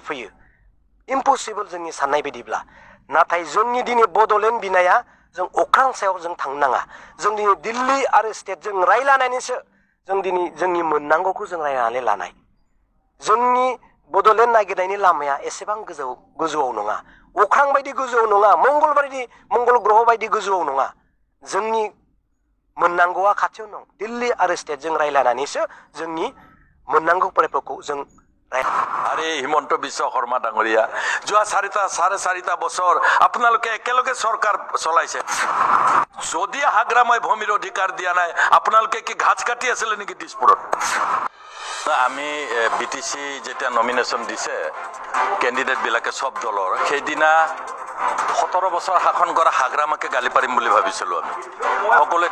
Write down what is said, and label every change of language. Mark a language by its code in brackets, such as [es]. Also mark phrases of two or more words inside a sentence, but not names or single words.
[brx] फैयो इम्पसिबल जोंनि साननाय बायदिब्ला नाथाय जोंनि दिनै बड'लेण्ड बिनाया जों अख्रां सायाव जों थांनो नाङा जों दिनै दिल्ली आरो स्टेटजों रायलायनानैसो जों दिनै जोंनि मोननांगौखौ जों रायलायनानै लानाय जोंनि बड'लेण्ड नागिरनायनि लामाया एसेबां गोजौआव नङा अख्रां बायदि गोजौआव नङा मंगल ग्रह बायदि गोजौआव नङा जोंनि मोननांगौआ खाथियाव दं दिल्ली आरो स्टेटजों रायलायनानैसो जोंनि मोननांगौ प्राप्यखौ जों [as] আৰে হিমন্ত বিশ্ব শৰ্মা ডাঙৰীয়া যোৱা চাৰে চাৰিটা বছৰ আপোনালোকে একেলগে চৰকাৰ চলাইছে যদি হাগ্ৰামাই ভূমিৰ অধিকাৰ দিয়া নাই আপোনালোকে কি ঘাচ কাটি আছিলে নেকি দিছপুৰত আমি বিটিসি যেতিয়া নমিনেশ্যন দিছে কেণ্ডিডেট বিলাকে সব দলৰ সেইদিনা 17 বছৰ শাসন কৰা হাগ্ৰামাকে গালি পাৰিম বুলি ভাবিছিলো আমি সকলোৱে